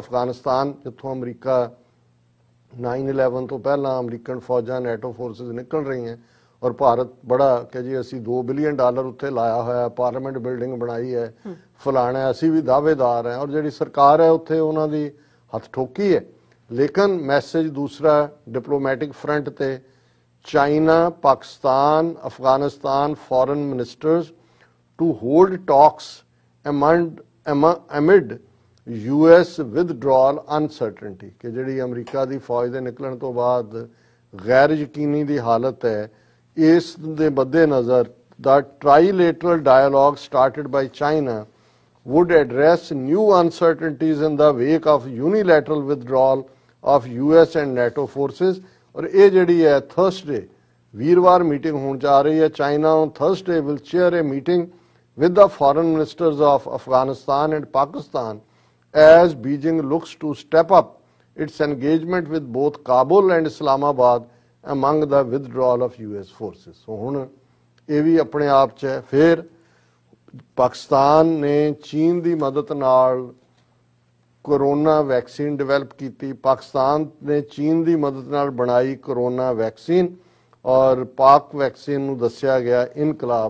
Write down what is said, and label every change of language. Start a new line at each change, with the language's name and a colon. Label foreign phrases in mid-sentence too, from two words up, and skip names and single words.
Punjabi: ਅਫਗਾਨਿਸਤਾਨ ਜਿੱਥੋਂ ਅਮਰੀਕਾ 9/11 ਤੋਂ ਪਹਿਲਾਂ ਅਮਰੀਕਨ ਫੌਜਾਂ
English: NATO forces
Punjabi: ਨਿਕਲ ਰਹੀਆਂ ਔਰ ਭਾਰਤ ਬੜਾ ਕਿ ਜੀ ਅਸੀਂ $2 ਬਿਲੀਅਨ ਉੱਥੇ ਲਾਇਆ ਹੋਇਆ,
English: parliament building
Punjabi: ਬਣਾਈ ਹੈ, ਫਲਾਣਾ, ਅਸੀਂ ਵੀ ਦਾਅਵੇਦਾਰ ਹੈ, ਔਰ ਜਿਹੜੀ ਸਰਕਾਰ ਹੈ ਉੱਥੇ ਉਹਨਾਂ ਦੀ ਹੱਥ ਠੋਕੀ ਹੈ। ਲੇਕਿਨ ਮੈਸੇਜ ਦੂਸਰਾ
English: diplomatic front
Punjabi: ਤੇ ਚਾਈਨਾ, ਪਾਕਿਸਤਾਨ, ਅਫਗਾਨਿਸਤਾਨ
English: foreign ministers to hold talks amid US withdrawal uncertainty
Punjabi: ਕਿ ਜਿਹੜੀ ਅਮਰੀਕਾ ਦੀ ਫੌਜ ਦੇ ਨਿਕਲਣ ਤੋਂ ਬਾਅਦ ਗੈਰ ਯਕੀਨੀ ਦੀ ਹਾਲਤ ਹੈ, ਇਸ ਦੇ ਮੱਦੇਨਜ਼ਰ
English: the trilateral dialogue started by China would address new uncertainties in the wake of unilateral withdrawal of US and NATO forces।
Punjabi: ਔਰ ਇਹ ਜਿਹੜੀ ਹੈ ਥਰਸਡੇ ਵੀਰਵਾਰ ਮੀਟਿੰਗ ਹੋਣ ਜਾ ਰਹੀ ਹੈ।
English: ਚਾਈਨਾ on Thursday will chair a meeting with the foreign ministers of Afghanistan and Pakistan as Beijing looks to step up its engagement with both Kabul and Islamabad among the withdrawal of US forces।
Punjabi: So ਹੁਣ ਇਹ ਵੀ ਆਪਣੇ ਆਪ 'ਚ ਹੈ। ਫਿਰ ਪਾਕਿਸਤਾਨ ਨੇ ਚੀਨ ਦੀ ਮਦਦ ਨਾਲ
English: corona vaccine develop
Punjabi: ਕੀਤੀ। ਪਾਕਿਸਤਾਨ ਨੇ ਚੀਨ ਦੀ ਮਦਦ ਨਾਲ ਬਣਾਈ
English: corona vaccine
Punjabi: ਔਰ ਪਾਕ ਵੈਕਸੀਨ ਨੂੰ ਦੱਸਿਆ ਗਿਆ ਇਨਕਲਾਬ।